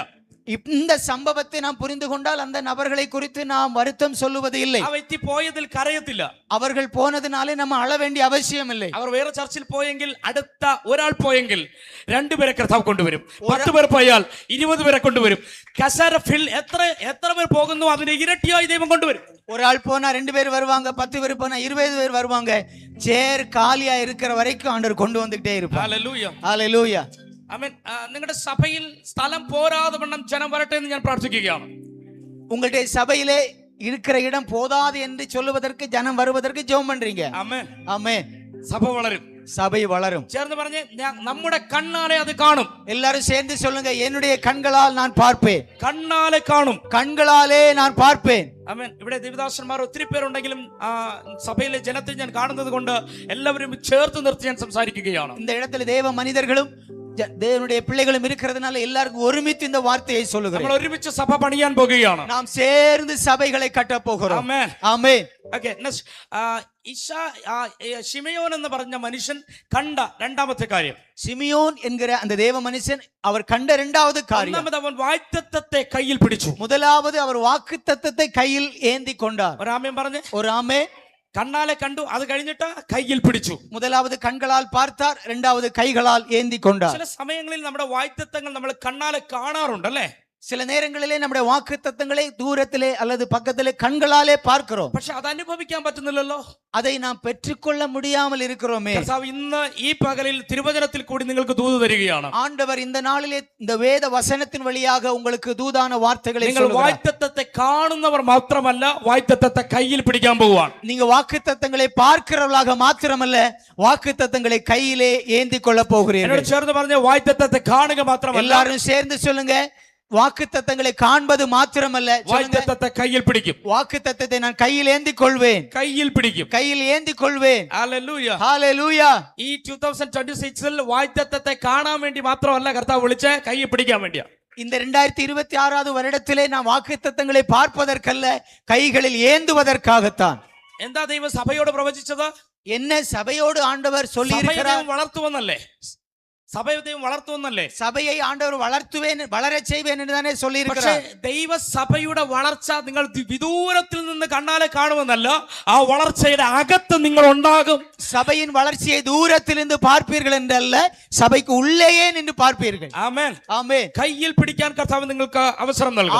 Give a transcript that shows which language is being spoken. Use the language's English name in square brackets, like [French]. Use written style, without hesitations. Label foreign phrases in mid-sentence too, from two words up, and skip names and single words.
[Tamil] இந்த சம்பவத்தை நாம் புரிந்து கொண்டால் அந்த நபர்களை குறித்து நாம் வருத்தம் சொல்லுவது இல்லை. [Malayalam] ആ വ്യക്തി പോയതിൽ കരയത്തില്ല. [Tamil] அவர்கள் போனதுனாலே நம்ம அழ வேண்டிய அவசியம் இல்லை. [Malayalam] അവർ വേറെ ചർച്ചിൽ പോയെങ്കിൽ, അടുത്ത ഒരാൾ പോയെങ്കിൽ 2 പേരെ കർത്താവ് കൊണ്ടുവരും. 10 പേർ പോയാൽ 20 പേരെ കൊണ്ടുവരും. കസേര ഫിൽ എത്ര പേർ പോകുന്നു അതിന്റെ ഇരട്ടിയായി ദൈവം കൊണ്ടുവരും. [Tamil] ஒரு ஆள் போனா 2 பேர் வருவாங்க, 10 பேர் போனா 20 பேர் வருவாங்க. சேர் காலியா இருக்கிற வரைக்கும் ஆண்டவர் கொண்டு வந்துட்டே இருப்பார். [Malayalam] ഹല്ലേലൂയ. [Tamil] ஹalleluya. [Malayalam] ആമേൻ. നിങ്ങളുടെ സഭയിൽ സ്ഥലം പോരാതെ വണ്ണം ജനം വരട്ടെ എന്ന് ഞാൻ പ്രാർത്ഥിക്കുകയാണ്. [Tamil] உங்களுடைய சபையிலே இருக்கிற இடம் போதாது என்று சொல்லுவதற்கு ஜனம் வருவதற்கு ஜெபம் பண்றீங்க. [Malayalam] ആമേൻ. [Tamil] ஆமென். [Malayalam] സഭ വളരും, [Tamil] சபை வளரும். [Malayalam] ചേർന്ന് പറഞ്ഞേ, നമ്മുടെ കണ്ണാലെ അത് കാണും. [Tamil] எல்லாரும் சேர்ந்து சொல்லுங்க, என்னுடைய கண்களால் நான் பார்ப்பேன். [Malayalam] കണ്ണാലെ കാണും, [Tamil] கண்களாலே நான் பார்ப்பேன். [Malayalam] ആമേൻ. ഇവിടെ ദേവദാസന്മാർ ഒത്തിരി പേരുണ്ടെങ്കിലും സഭയിലെ ജനത്തെ ഞാൻ കാണുന്നത് കൊണ്ട് എല്ലാവരും ചേർത്ത് നിർത്തി ഞാൻ സംസാരിക്കുകയാണ്. [Tamil] இந்த இடத்துல தேவ மனிதர்களும் தேவனுடைய பிள்ளைகளும் இருக்கிறதுனால எல்லாருக்கும் ஒருமித்து இந்த வார்த்தையை [Malayalam] നമ്മൾ [Tamil] சொல்லுகிறேன். [Malayalam] ഒരുമിച്ച് സഭ പണിയാൻ പോകുകയാണ്. [Tamil] நாம் சேர்ந்து சபைகளை கட்டப் போகிறோம். [Malayalam] ആമേൻ. [Tamil] ஆமென். [Malayalam] ഓക്കേ, ശിമയോൻ എന്ന് പറഞ്ഞ മനുഷ്യൻ കണ്ട രണ്ടാമത്തെ കാര്യം, [Tamil] சிமியோன் என்கிற அந்த தேவ மனுஷன் அவர் கண்ட இரண்டாவது காரியம், [Malayalam] ഒന്നാമത് അവൻ വാഗ്ദത്തത്തെ കയ്യിൽ പിടിച്ചു. [Tamil] முதலாவது அவர் வாக்குத்தத்தத்தை கையில் ஏந்தி கொண்டார். [Malayalam] ഒരാമേൻ പറഞ്ഞേ. [Tamil] ஒரு ஆமே. [Malayalam] കണ്ണാലെ കണ്ടു, അത് കഴിഞ്ഞിട്ട് കയ്യിൽ പിടിച്ചു. [Tamil] முதலாவது கண்களால் பார்த்தார், இரண்டாவது கைகளால் ஏந்தி கொண்டார். [Malayalam] ചില സമയങ്ങളിൽ നമ്മുടെ വാഗ്ദത്തങ്ങൾ നമ്മൾ കണ്ണാലെ കാണാറുണ്ട് അല്ലേ? [Tamil] சில நேரங்களிலே நம்முடைய வாக்குத்தத்தங்களை தூரத்திலே அல்லது பக்கத்திலே கண்களாலே பார்க்கிறோம். [Malayalam] പക്ഷെ അത് അനുഭവിക്കാൻ പറ്റുന്നില്ലല്ലോ. [Tamil] அதை நாம் பெற்றுக்கொள்ள முடியாமல் இருக்கிறோமே. [Malayalam] കർത്താവ് ഇന്ന് ഈ പകലിൽ തിരുവചനത്തിൽ കൂടി നിങ്ങൾക്ക് ദൂത് തരികയാണ്. [Tamil] ஆண்டவர் இந்த நாளிலே இந்த வேத வசனத்தின் வழியாக உங்களுக்கு தூதான வார்த்தைகளை [Malayalam] നിങ്ങൾ [Tamil] சொல்லுகிறார். [Malayalam] വാഗ്ദത്തത്തെ കാണുന്നവർ മാത്രമല്ല, വാഗ്ദത്തത്തെ കയ്യിൽ പിടിക്കാൻ പോവാണ്. [Tamil] நீங்க வாக்குத்தத்தங்களை பார்க்கிறவர்களாக மாத்திரமல்ல, வாக்குத்தத்தங்களை கையிலே ஏந்தி கொள்ள [Malayalam] എന്നോട് [Tamil] போகிறீர்கள். [Malayalam] ചേർന്ന് പറഞ്ഞ വാഗ്ദത്തത്തെ കാണുക മാത്രമല്ല, [Tamil] எல்லாரும் சேர்ந்து சொல்லுங்க, வாக்குத்தத்தங்களை காண்பது மாத்திரமல்ல, [Malayalam] വാഗ്ദത്തത്തെ കയ്യിൽ പിടിക്കും. [Tamil] வாக்குத்தத்தத்தை நான் கையில் ஏந்தி கொள்வேன், [Malayalam] കയ്യിൽ പിടിക്കും. [Tamil] கையில் ஏந்தி கொள்வேன். [Malayalam] ഹല്ലേലൂയ. [Tamil] ஹalleluya. [Malayalam] ഈ 2026 വാഗ്ദത്തത്തെ കാണാൻ വേണ്ടി മാത്രമല്ല കർത്താവ് വിളിച്ച് കയ്യിൽ പിടിക്കാൻ വേണ്ടിയാ. [Tamil] இந்த 2026 வருடத்திலே நாம் வாக்குத்தத்தங்களை பார்ப்பதற்கல்ல, கைகளில் ஏந்துவதற்காகத்தான். [Malayalam] എന്താ ദൈവം സഭയോട് പ്രവചിച്ചത്? [Tamil] என்ன சபையோடு ஆண்டவர் சொல்லி [Malayalam] സഭയെ [Tamil] இருக்கிறார்? [Malayalam] ദൈവം വളർത്തുവന്നല്ലേ? സഭയെ ദൈവം വളർത്തുവന്നല്ലേ? [Tamil] சபையை ஆண்டவர் வளர்த்துவேன், வளரச் செய்வேன் என்று தானே சொல்லி [Malayalam] പക്ഷേ [Tamil] இருக்கிறார். [Malayalam] ദൈവസഭയുടെ വളർച്ച നിങ്ങൾ വിദൂരത്തിൽ നിന്ന് കണ്ണാലെ കാണുമെന്നല്ല, ആ വളർച്ചയുടെ അകത്ത് നിങ്ങൾ ഉണ്ടാകും. [Tamil] சபையின் வளர்ச்சியை தூரத்திலிருந்து பார்ப்பீர்கள் என்றல்ல, சபைக்கு உள்ளேயே நின்று பார்ப்பீர்கள். [Malayalam] ആമേൻ. [Tamil] ஆமென். [Malayalam] കയ്യിൽ പിടിക്കാൻ കർത്താവ് നിങ്ങൾക്ക് അവസരം നൽകും.